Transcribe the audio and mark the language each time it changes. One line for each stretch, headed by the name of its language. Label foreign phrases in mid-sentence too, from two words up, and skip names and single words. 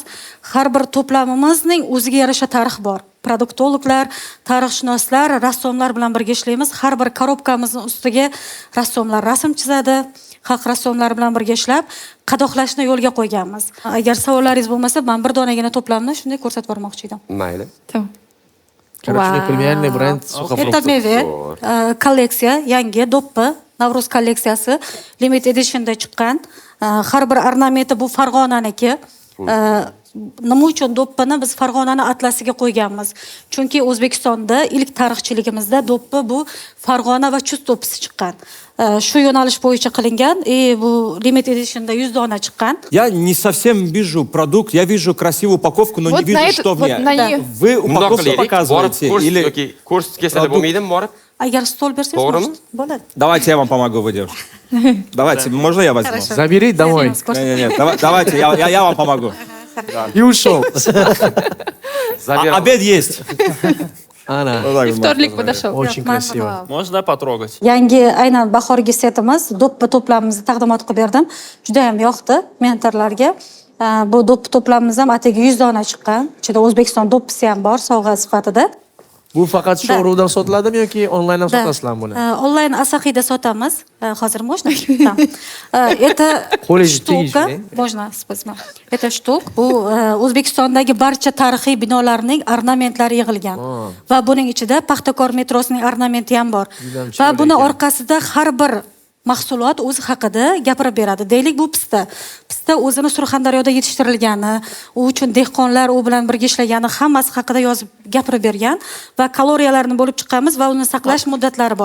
Uzbek: Har bir to'plamimizning o'ziga yarasha tarixi bor. Produktologlar, tarixshunoslar, rassomlar bilan birga ishlaymiz. Har bir korobkamizning ustiga rassomlar rasm chizadi. Xalq rassomlari bilan birga ishlab, qadoqlashni yo'lga qo'yganmiz. Agar savollaringiz bo'lmasa, men bir donagina to'plamni shunday ko'rsatib bermoqchi edim. Mayli. Tamam.
Russian: Короче, премиальный бренд сухофруктов.
Uzbek: Это Meve kolleksiya, yangi do'ppi, Navruz kolleksiyasi
English: limited editionda
Uzbek: chiqqan. Har bir ornamenti bu Farg'onaniki. Nima uchun do'ppini biz Farg'onani atlasiga qo'yganmiz? Chunki O'zbekistonda ilk tarixchiligimizda do'ppi bu Farg'ona va Chust do'ppisi chiqqan. Shu yo'nalish bo'yicha qilingan. Bu
English: limited editionda
Uzbek: 100 dona chiqqan.
Russian: Я не совсем вижу продукт, я вижу красивую упаковку, но не вижу, что в ней. Вы упаковку показываете или
Uzbek: kurs kelsa bo'lmaydimi borib? Agar stol bersangiz, To'g'rimi? bo'ladi.
Russian: Давайте я вам помогу, вы девушка. Давайте, можно я возьму? Забери домой. Нет, давайте, я вам помогу. И ушел. Обед есть.
Uzbek: Ana.
Russian: Iftorlik подошел. Очень красиво. Можно потрогать.
Uzbek: Yangi aynan bahorgi setimiz, do'ppi to'plamimizni taqdimot qilib berdim. Juda ham yoqdi mentorlarga. Bu do'ppi to'plamimiz ham atigi 100 dona chiqqan. Ichida O'zbekiston do'ppisi ham bor sovg'a sifatida. Bu faqat showroomdan sotiladimi yoki onlayn ham sotasizlarmi buni? Onlayn Asahida sotamiz.
Russian: Hozir можно? Это штука. Можно, спасибо. Это штук.
Uzbek: Bu O'zbekistondagi barcha tarixiy binolarning ornamentlari yig'ilgan. Va buning ichida Paxtakor metrosining ornamenti ham bor. Va buni orqasida har bir mahsulot o'zi haqida gapirib beradi. Deylik, bu pista. Pista o'zini Surxondaryoda yetishtirilgani, u uchun dehqonlar u bilan birga ishlagani hammasi haqida yozib gapirib bergan va kaloriyalarini bo'lib chiqamiz va uni saqlash muddatlari bor.